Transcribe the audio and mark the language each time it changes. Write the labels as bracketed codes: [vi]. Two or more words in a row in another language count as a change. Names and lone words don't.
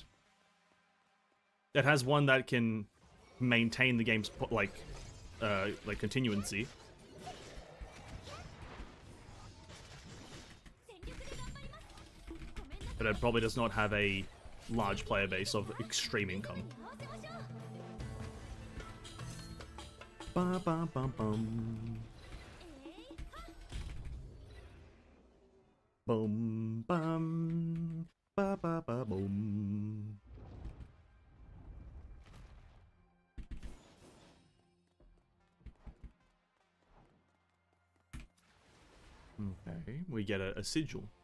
[en] It has one that can maintain the game's, like continuancy. But it probably does not have a large player base of extreme income. Ba ba ba bum. Boom bum. Ba ba ba boom. Okay, we get a sigil.